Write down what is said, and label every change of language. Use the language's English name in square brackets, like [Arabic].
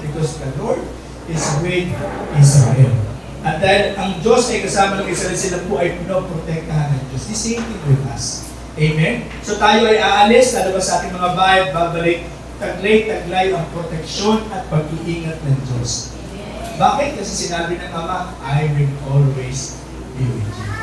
[English] Because the Lord is with Israel. [Filipino] At dahil ang Diyos ay kasama ng Israel, sila po ay pinoprotektahan ng Diyos. [English] The same thing with us. [Filipino] Amen? So tayo ay aalis, lalabas sa ating mga bahay, babalik, taglay-taglay ang proteksyon at pag-iingat ng Diyos. Bakit? Kasi sinabi ng Ama, [English] I will always be with you.